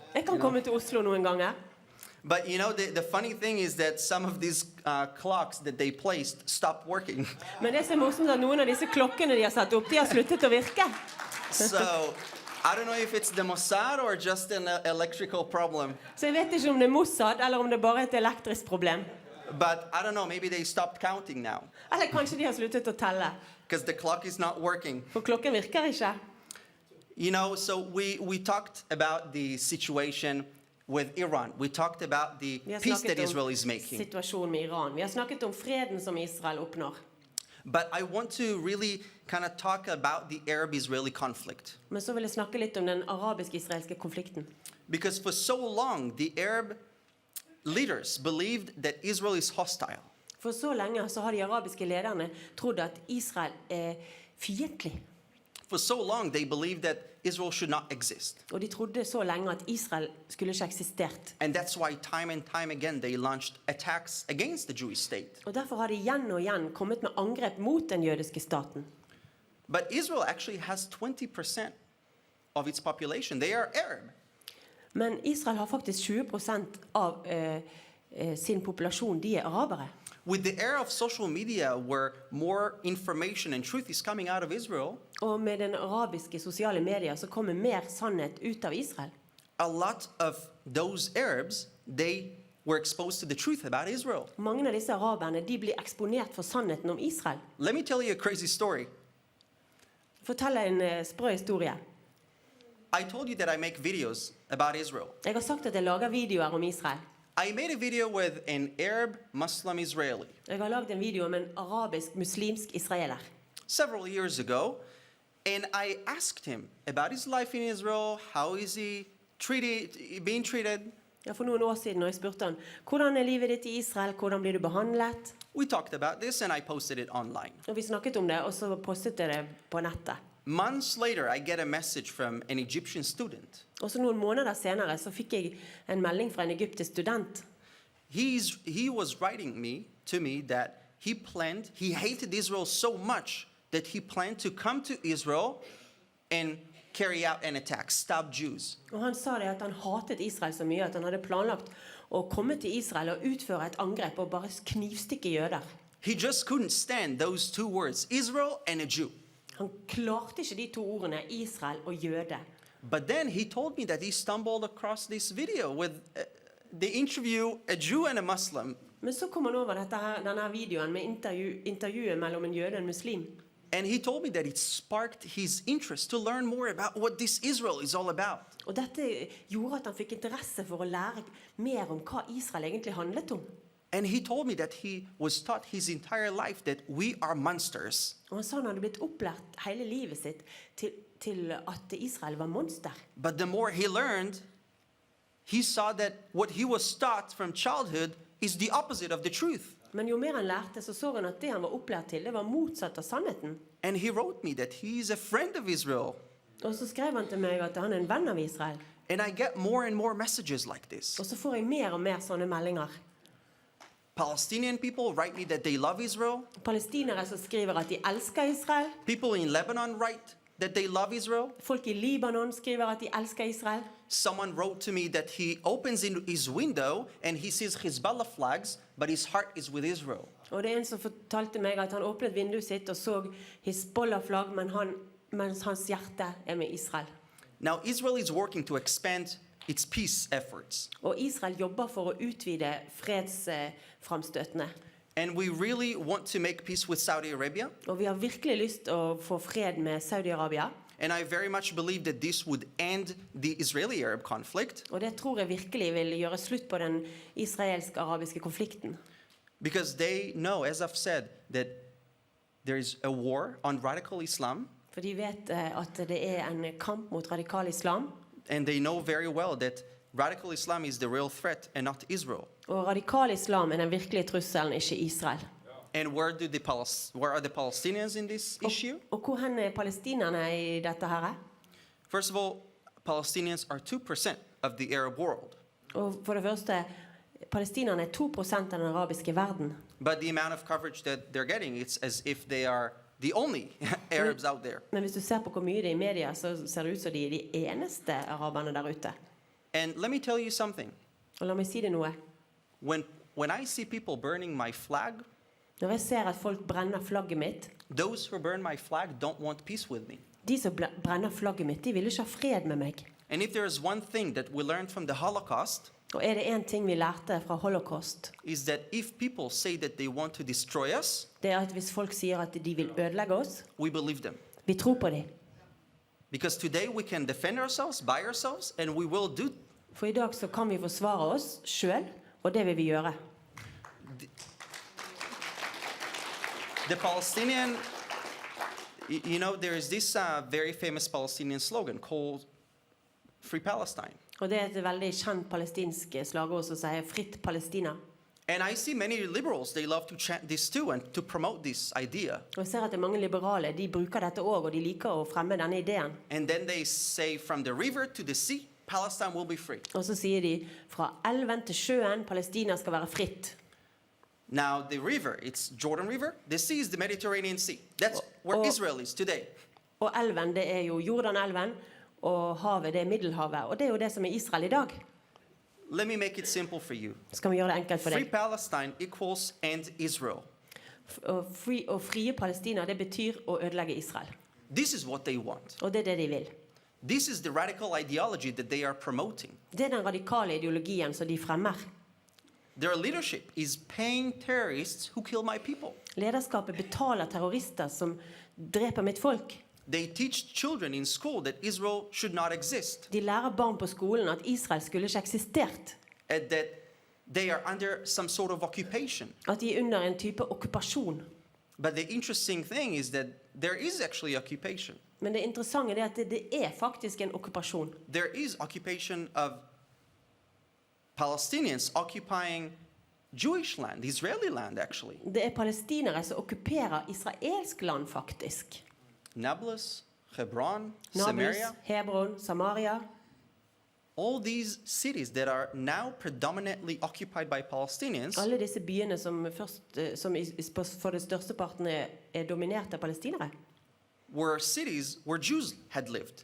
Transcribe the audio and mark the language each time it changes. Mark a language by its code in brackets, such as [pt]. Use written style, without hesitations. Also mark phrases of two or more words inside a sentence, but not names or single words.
[no] Jeg kan komme til Oslo noen ganger. [en] But you know, the funny thing is that some of these clocks that they placed stopped working. [no] Men det som er morsomt at noen av disse klokkene de har satt opp, de har sluttet å virke. [en] So I don't know if it's the Mossad or just an electrical problem. [no] Så jeg vet ikke om det er Mossad, eller om det bare er et elektrisk problem. [en] But I don't know, maybe they stopped counting now [no] Eller kanskje de har sluttet å telle. [en] because the clock is not working. [no] For klokken virker ikke. [en] You know, so we talked about the situation with Iran. We talked about the [no] Vi har [en] peace that [no] snakket [en] Israel [no] om [en] is making. [no] situasjonen med Iran. Vi har snakket om freden som Israel oppnår. [en] But I want to really kind of talk about the Arab-Israeli conflict. [no] Men så vil jeg snakke litt om den arabisk-israelske konflikten. [en] Because for so long, the Arab leaders believed that Israel is hostile. [no] For så lenge så har de arabiske lederne trodd at Israel er fiendtlig. [en] For so long, they believed that Israel should not exist. [no] Og de trodde så lenge at Israel skulle ikke eksistert. [en] And that's why time and time again, they launched attacks against the Jewish state. [no] Og derfor har de igjen og igjen kommet med angrep mot den jødiske staten. [en] But Israel actually has 20% of its population. They are Arab. [no] Men Israel har faktisk 20% av sin populasjon, de er arabere. [en] With the era of social media where more information and truth is coming out of Israel, [no] Og med den arabiske sosiale medier så kommer mer sannhet ut av Israel. [en] a lot of those Arabs, they were exposed to the truth about Israel. [no] Mange av disse araberne, de blir eksponert for sannheten om Israel. [en] Let me tell you a crazy story. [no] Fortell en sprø historie. [en] I told you that I make videos about Israel. [no] Jeg har sagt at jeg lager videoer om Israel. [en] I made a video with an Arab Muslim Israeli [no] Jeg har laget en video om en arabisk muslimsk israeler. [en] several years ago, and I asked him about his life in Israel, how is he being treated. [no] Ja, for noen år siden, og jeg spurte han, hvordan er livet ditt i Israel, hvordan blir du behandlet? [en] We talked about this and I posted it online. [no] Og vi snakket om det, og så postet jeg det på nettet. [en] Months later, I get a message from an Egyptian student. [no] Og så noen måneder senere så fikk jeg en melding fra en egyptisk student. [en] He was writing to me that he hated Israel so much that he planned to come to Israel and carry out an attack, stop Jews. [no] Og han sa det at han hatet Israel så mye at han hadde planlagt å komme til Israel og utføre et angrep og bare knivstikke jøder. [en] He just couldn't stand those two words, Israel and a Jew. [no] Han klarte ikke de to ordene, Israel og jøde. [en] But then he told me that he stumbled across this video with the interview, a Jew and a Muslim. [no] Men så kom han over denne videoen med intervjuet mellom en jøde og en muslim. [en] And he told me that it sparked his interest to learn more about what this Israel is all about. [no] Og dette gjorde at han fikk interesse for å lære mer om hva Israel egentlig handlet om. [en] And he told me that he was taught his entire life that we are monsters. [no] Og han sa han hadde blitt opplært hele livet sitt til at Israel var monster. [en] But the more he learned, he saw that what he was taught from childhood is the opposite of the truth. [no] Men jo mer han lærte, så han at det han var opplært til, det var motsatt av sannheten. [en] And he wrote me that he is a friend of Israel. [no] Og så skrev han til meg at han er en venn av Israel. [en] And I get more and more messages like this. [no] Og så får jeg mer og mer sånne meldinger. [en] Palestinian people write me that they love Israel. [no] Palestinere som skriver at de elsker Israel. [en] People in Lebanon write that they love Israel. [no] Folk i Libanon skriver at de elsker Israel. [en] Someone wrote to me that he opens in his window and he sees Hezbollah flags, but his heart is with Israel. [no] Og det er en som fortalte meg at han åpnet vinduet sitt og så Hezbollah-flagg, mens hans hjerte er med Israel. [en] Now Israel is working to expand its peace efforts. [no] Og Israel jobber for å utvide fredsframstøtene. [en] And we really want to make peace with Saudi Arabia. [no] Og vi har virkelig lyst til å få fred med Saudi-Arabia. [en] And I very much believe that this would end the Israeli-Arab conflict. [no] Og det tror jeg virkelig vil gjøre slutt på den israelsk-arabiske konflikten. [en] Because they know, as I've said, that there is a war on radical Islam. [no] For de vet at det er en kamp mot radikal islam. [en] And they know very well that radical Islam is the real threat and not Israel. [no] Og radikal islam er den virkelige trusselen, ikke Israel. [en] And where are the Palestinians in this issue? [no] Og hvor hen er palestinerne i dette her? [en] First of all, Palestinians are 2% of the Arab world. [no] Og for det første, palestinerne er 2% av den arabiske verden. [en] But the amount of coverage that they're getting, it's as if they are the only Arabs out there. [no] Men hvis du ser på hvor mye det er i media, så ser det ut som de er de eneste araberne der ute. [en] And let me tell you something. [no] Og la meg si det noe. [en] When I see people burning my flag, [no] Når jeg ser at folk brenner flagget mitt, [en] those who burn my flag don't want peace with me. [no] de som brenner flagget mitt, de vil ikke ha fred med meg. [en] And if there is one thing that we learned from the Holocaust, [no] Og er det en ting vi lærte fra holocaust, [en] is that if people say that they want to destroy us, [no] det er at hvis folk sier at de vil ødelegge oss, [en] we believe them. [no] vi tror på dem. [en] Because today we can defend ourselves by ourselves, and we will do. [no] For i dag så kan vi forsvare oss selv, og det vil vi gjøre. [en] The Palestinian, you know, there is this very famous Palestinian slogan called Free Palestine. [no] Og det er et veldig kjent palestinsk slagord som sier «Fritt Palestina». [en] And I see many liberals, they love to chant this too and to promote this idea. [no] Og jeg ser at det er mange liberale, de bruker dette også, og de liker å fremme denne ideen. [en] And then they say from the river to the sea, Palestine will be free. [no] Og så sier de, fra elven til sjøen, Palestina skal være fritt. [en] Now the river, it's Jordan River. The sea is the Mediterranean Sea. That's where Israel is today. [no] Og elven, det er jo Jordan-elven, og havet, det er Middelhavet. Og det er jo det som er Israel i dag. [en] Let me make it simple for you. [no] Skal vi gjøre det enkelt for [en] Free [no] deg? [en] Palestine equals end Israel. [no] Og frie Palestina, det betyr å ødelegge Israel. [en] This is what they want. [no] Og det er det de vil. [en] This is the radical ideology that they are promoting. [no] Det er den radikale ideologien som de fremmer. [en] Their leadership is paying terrorists who kill my people. [no] Lederskapet betaler terrorister som dreper mitt folk. [en] They teach children in school that Israel should not exist. [no] De lærer barn på skolen at Israel skulle ikke eksistert. [en] And that they are under some sort of occupation. [no] At de under en type okkupasjon. [en] But the interesting thing is that there is actually occupation. [no] Men det interessante er at det faktisk en okkupasjon. [en] There is occupation of Palestinians occupying Jewish land, Israeli land actually. [no] Det palestinere som okkuperer israelsk land faktisk. [en] Nablus, Hebron, [no] Nablus, [en] Samaria. [no] Hebron, Samaria. [en] All these cities that are now predominantly occupied by Palestinians [no] Alle disse byene som for det største parten dominert av palestinere. [en] were cities where Jews had lived.